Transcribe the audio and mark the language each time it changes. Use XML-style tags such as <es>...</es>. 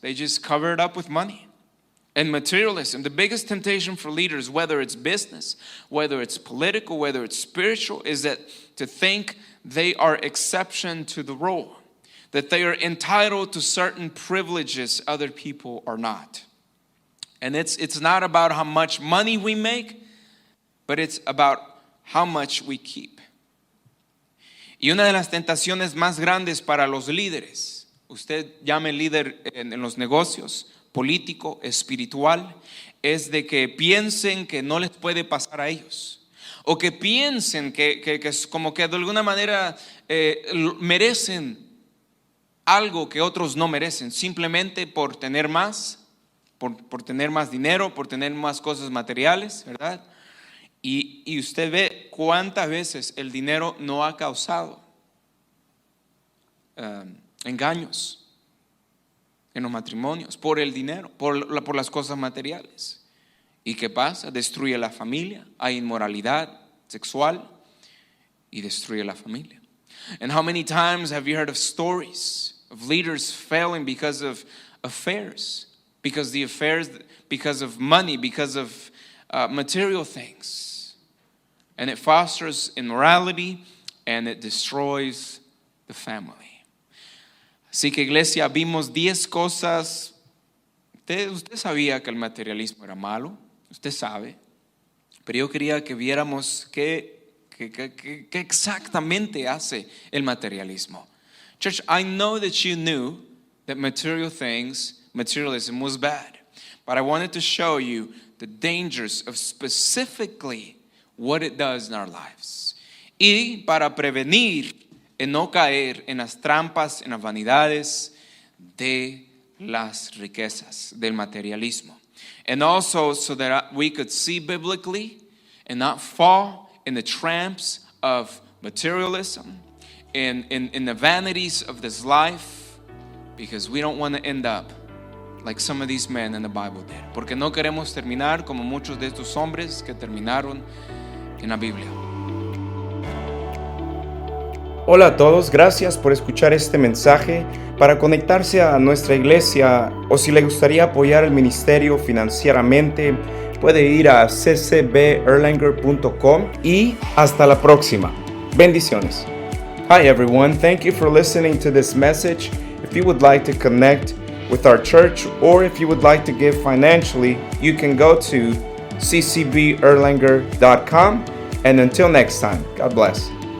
<en>They just cover it up with money. And materialism, the biggest temptation for leaders, whether it's business, whether it's political, whether it's spiritual, is that to think they are exception to the rule. that they are entitled to certain privileges other people are not. And it's not about how much money we make, but it's about how much we keep.</en> <es>Y una de las tentaciones más grandes para los líderes, usted llame líder en los negocios, político, espiritual, es de que piensen que no les puede pasar a ellos. O que piensen que es como que de alguna manera merecen algo que otros no merecen, simplemente por tener más, por tener más dinero, por tener más cosas materiales, ¿verdad? Y usted ve cuántas veces el dinero no ha causado engaños en los matrimonios, por el dinero, por las cosas materiales. ¿Y qué pasa? Destruye la familia, hay inmoralidad sexual y destruye la familia.</es> <en>And how many times have you heard of stories of leaders failing because of affairs? Because of money, because of material things. And it fosters immorality and it destroys the family.</en> <es>Así que iglesia, vimos 10 cosas. Usted sabía que el materialismo era malo, usted sabe. Pero yo quería que viéramos qué exactamente hace el materialismo.</es> <en>Church, I know that you knew that materialism was bad. But I wanted to show you the dangers of specifically what it does in our lives.</en> <es>Y para prevenir en no caer en las trampas, en las vanidades de las riquezas, del materialismo.</es> <en>And also so that we could see biblically and not fall in the traps of materialism, in the vanities of this life, because we don't want to end up like some of these men in the Bible did.</en> <es>Porque no queremos terminar como muchos de estos hombres que terminaron en la Biblia. Hola a todos, gracias por escuchar este mensaje. Para conectarse a nuestra iglesia o si le gustaría apoyar el ministerio financieramente, puede ir a ccberlanger.com y hasta la próxima. Bendiciones.</es> <en>Hi everyone, thank you for listening to this message. If you would like to connect with our church or if you would like to give financially, you can go to ccberlanger.com. And until next time, God bless.</en>